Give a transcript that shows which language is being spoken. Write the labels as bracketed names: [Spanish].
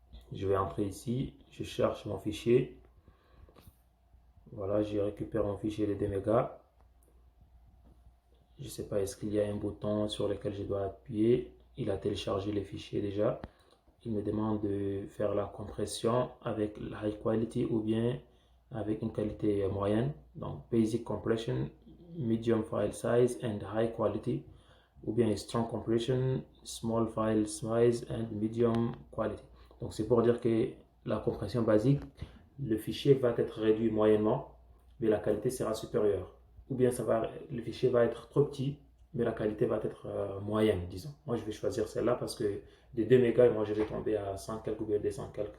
[French] Je vais entrer ici. Je cherche mon fichier. Voilà, je récupère mon fichier de 2 mégas. Je ne sais pas, est-ce qu'il y a un bouton sur lequel je dois appuyer. Il a téléchargé les fichiers déjà. Il me demande de faire la compression avec la high quality ou bien avec une qualité moyenne. [English] Donc, basic compression, medium file size and high quality. [French] Ou bien [English] strong compression, small file size and medium quality. [French] Donc, c'est pour dire que la compression basique, le fichier va être réduit moyennement, mais la qualité sera supérieure. Ou bien le fichier va être trop petit, mais la qualité va être moyenne, disons. Moi, je vais choisir celle-là parce que des 2 mégas, moi, je vais tomber à 100 quelques ou bien 200 quelques.